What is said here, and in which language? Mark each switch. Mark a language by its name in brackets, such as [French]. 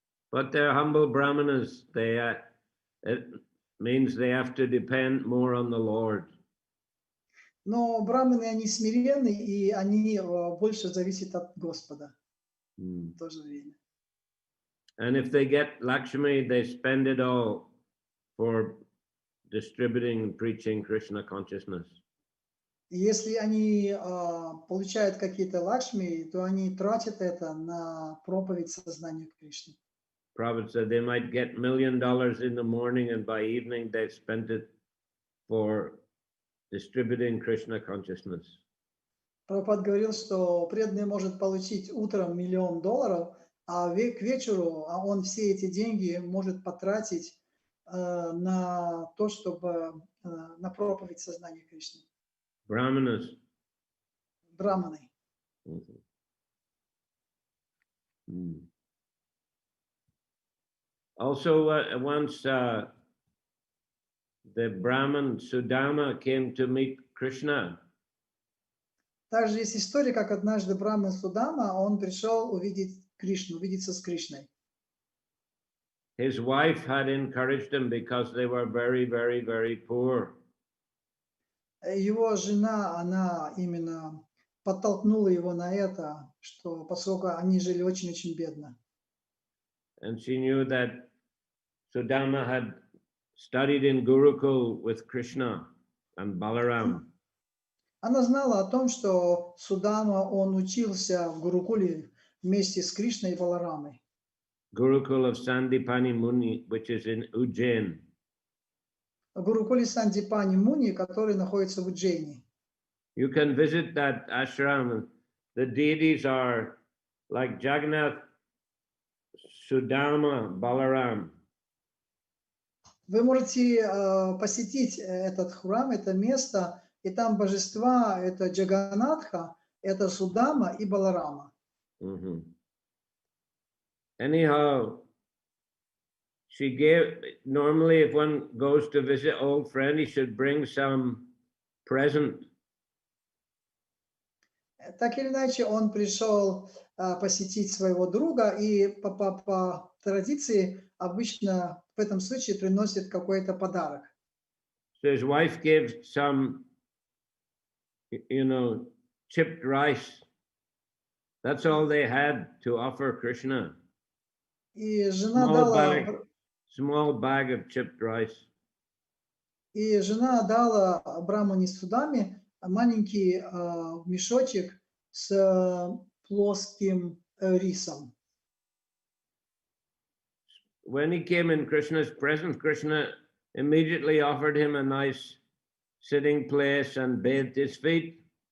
[English] But they're humble brahmanas. It means they have to depend more on the Lord. [Russian] Но браманы, они смиренны, и они больше зависят от Господа в то же время. [English] And if they get Lakshmi, they spend it all for distributing and preaching Krishna consciousness. [Russian] И если они получают какие-то Лакшми, то они тратят это на проповедь сознания Кришны. [English] Prabhupada said they might get $1 million in the morning and by evening they've spent it for distributing Krishna consciousness. [Russian] Прабхупад говорил, что преданный может получить утром $1 миллион, а к вечеру он все эти деньги может потратить на то, чтобы на проповедь сознания Кришны. [English] Brahmanas. [Russian] Браманы. [English] Also, once the Brahman Sudama came to meet Krishna. [Russian] Также есть история, как однажды Браман Судама, он пришел увидеть Кришну, увидеться с Кришной. [English] His wife had encouraged him because they were very, very, very poor. [Russian] Его жена, она именно подтолкнула его на это, что поскольку они жили очень-очень бедно. [English] And she knew that Sudama had studied in Gurukul with Krishna and Balaram. [Russian] Она знала о том, что Судама, он учился в Гурукуле вместе с Кришной и Баларамой. [English] Gurukul of Sandipani Muni, which is in Ujjain. [Russian] В Гурукуле Сандипани Муни, который находится в Уджейне. [English] You can visit that ashram. The deities are like Jagannath, Sudama, Balaram. [Russian] Вы можете посетить этот храм, это место, и там божества, это Джаганатха, это Судама и Баларама. Mhm. [English] Anyhow, she gave, normally if one goes to visit old friend, he should bring some present. [Russian] Так или иначе, он пришел посетить своего друга, и по традиции обычно в этом случае приносит какой-то подарок. [English] So his wife gave some, chipped rice. That's all they had to offer Krishna. [Russian] И жена [English] Small bag of chipped rice. [Russian] дала Брамане Судаме маленький мешочек с плоским рисом. [English] When he came in Krishna's presence, Krishna immediately offered him a nice sitting place and bathed his feet.